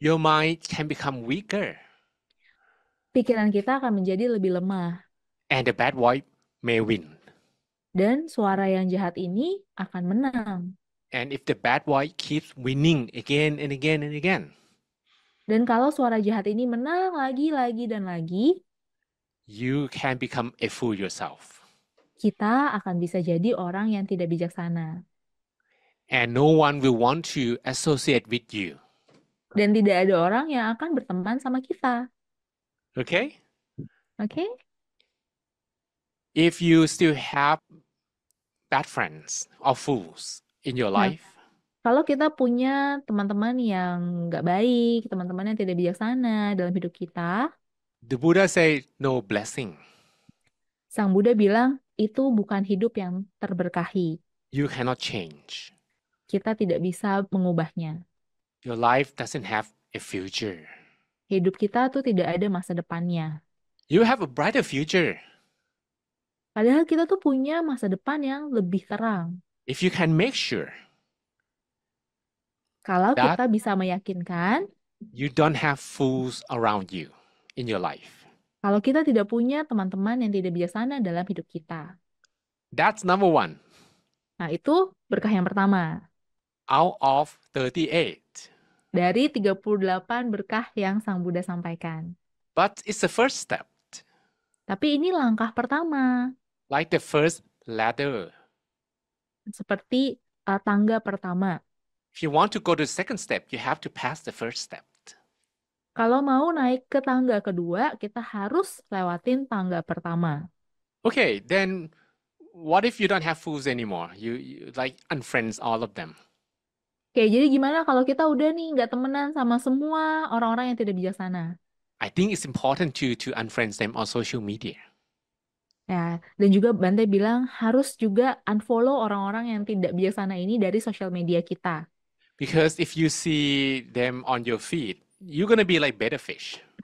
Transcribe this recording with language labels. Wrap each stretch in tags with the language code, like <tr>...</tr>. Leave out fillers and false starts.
<en>your mind can become weaker</en> <id>pikiran kita akan menjadi lebih lemah.</id> <en>and the bad voice may win.</en> <id>Dan suara yang jahat ini akan menang.</id> <en>And if the bad voice keeps winning again and again and again,</en> <id>Dan kalau suara jahat ini menang lagi, dan lagi,</id> <en>you can become a fool yourself.</en> <id>kita akan bisa jadi orang yang tidak bijaksana.</id> <en>And no one will want to associate with you.</en> <id>Dan tidak ada orang yang akan berteman sama kita.</id> <en>Okay?</en> <id>Oke?</id> <en>If you still have bad friends or fools in your</en> <id>Nah,</id> <en>life,</en> <id>kalau kita punya teman-teman yang nggak baik, teman-teman yang tidak bijaksana dalam hidup kita,</id> <en>the Buddha say no blessing.</en> <id>Sang Buddha bilang, itu bukan hidup yang terberkahi.</id> <en>You cannot change.</en> <id>Kita tidak bisa mengubahnya.</id> <en>Your life doesn't have a future.</en> <id>Hidup kita tuh tidak ada masa depannya.</id> <en>You have a brighter future</en> <id>Padahal kita tuh punya masa depan yang lebih terang.</id> <en>if you can make sure</en> <id>Kalau</id> <en>that</en> <id>kita bisa meyakinkan,</id> <en>you don't have fools around you in your life.</en> <id>kalau kita tidak punya teman-teman yang tidak bijaksana dalam hidup kita.</id> <en>That's number one</en> <id>Nah, itu berkah yang pertama.</id> <en>out of 38.</en> <id>Dari 38 berkah yang Sang Buddha sampaikan.</id> <en>But it's the first step,</en> <id>Tapi ini langkah pertama.</id> <en>like the first ladder.</en> <id>Seperti tangga pertama.</id> <en>If you want to go to the second step, you have to pass the first step.</en> <id>Kalau mau naik ke tangga kedua, kita harus lewatin tangga pertama.</id> <en>Okay, then what if you don't have fools anymore? You like unfriends all of them.</en> <id>Oke, jadi gimana kalau kita udah nih nggak temenan sama semua orang-orang yang tidak bijaksana?</id> <en>I think it's important to unfriend them on social media.</en> <id>Ya, dan juga Bante bilang harus juga unfollow orang-orang yang tidak bijaksana ini dari sosial media kita.</id> <en>Because if you see them on your feed, you're gonna be like better fish.</en>